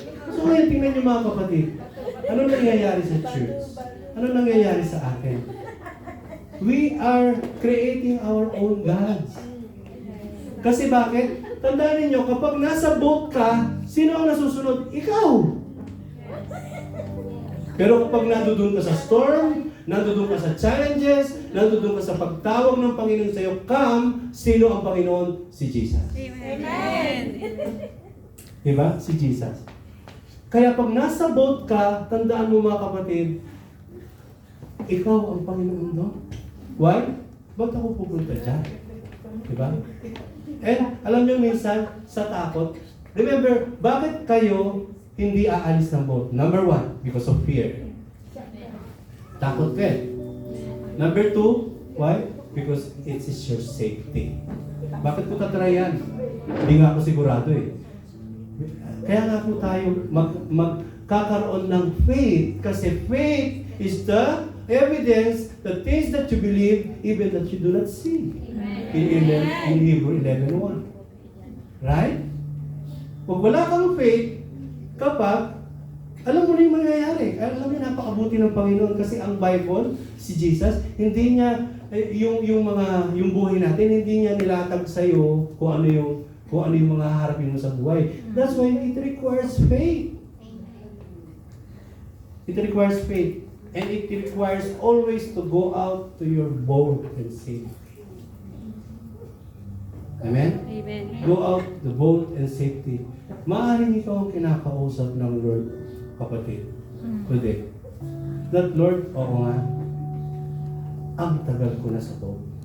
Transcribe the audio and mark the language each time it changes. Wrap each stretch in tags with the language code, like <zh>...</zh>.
<tl>So ngayon, tingnan niyo mga kapatid, ano nangyayari sa church? Ano nangyayari sa atin?</tl> <en>We are creating our own gods.</en> <tl>Kasi bakit? Tandaan ninyo, kapag nasa boat ka, sino ang nasusunod? Ikaw! Pero kapag nandoon ka sa storm, nandoon ka sa challenges, nandoon ka sa pagtawag ng Panginoon sa iyo, come, sino ang Panginoon? Si Jesus. Amen. Diba? Si Jesus. Kaya pag nasa boat ka, tandaan mo mga kapatid, ikaw ang Panginoon doon. Why? Ba't ako pupunta dyan? Diba? And alam nyo minsan, sa takot, remember, bakit kayo hindi aalis ng boat?</tl> <en>Number 1, because of fear.</en> <tl>Takot ka eh.</tl> <en>Number 2, why? Because it is your safety.</en> <tl>Bakit ko tatry yan? Hindi nga ako sigurado eh. Kaya nga po tayo magkakaroon ng faith.</tl> <en>Kasi faith is the evidence, the things that you believe, even that you do not see. In Hebrew 11:1. Right?</en> <tl>Pag wala kang faith, kapag, alam mo na yung mangyayari. Alam mo, napakabuti ng Panginoon kasi ang Bible, si Jesus, hindi niya, yung buhay natin, hindi niya nilatag sa'yo kung ano yung mga harapin mo sa buhay.</tl> <en>That's why it requires faith. It requires faith. And it requires always to go out to your boat and safety. Amen? Amen. Go out the boat and safety.</en> <tl>Maaaring ikaw ang kinakausap ng Lord, kapatid, today. That Lord, oo nga, ang tagal ko na sa boat.</tl>